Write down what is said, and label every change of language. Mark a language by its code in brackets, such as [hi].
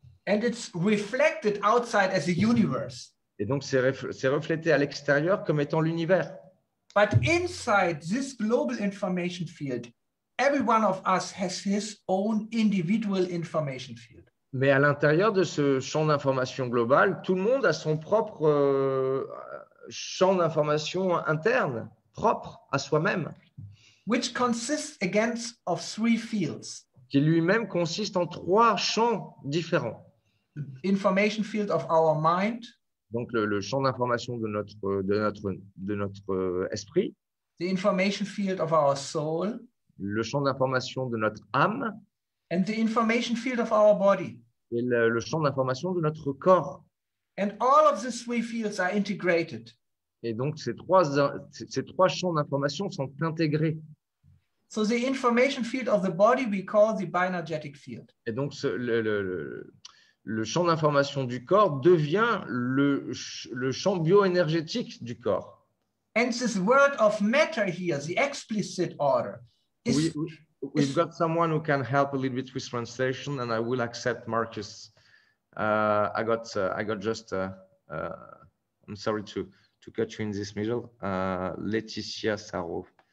[en] And it's reflected outside as a universe. [fr] Et donc, c'est reflété à l'extérieur comme étant l'univers. [en] But inside this global information field, every one of us has his own individual information field. [fr] Mais à l'intérieur de ce champ d'information global, tout le monde a son propre champ d'information interne, propre à soi-même, [en] which consists again of three fields. [fr] qui lui-même consiste en 3 champs différents. [en] The information field of our mind, [fr] Donc, le champ d'information de notre esprit, [en] the information field of our soul, [fr] le champ d'information de notre âme [en] and the information field of our body. [fr] et le champ d'information de notre corps. [en] And all of these three fields are integrated. [fr] Et donc, ces trois champs d'information sont intégrés. [en] So the information field of the body we call the bioenergetic field. [fr] Et donc, le champ d'information du corps devient le champ bioénergétique du corps. [en] And this word of matter here, the explicit order, is, We've got someone who can help a little bit with translation, and I will accept Marcus. I got just. I'm sorry to cut you in this middle. Laetitia Saro.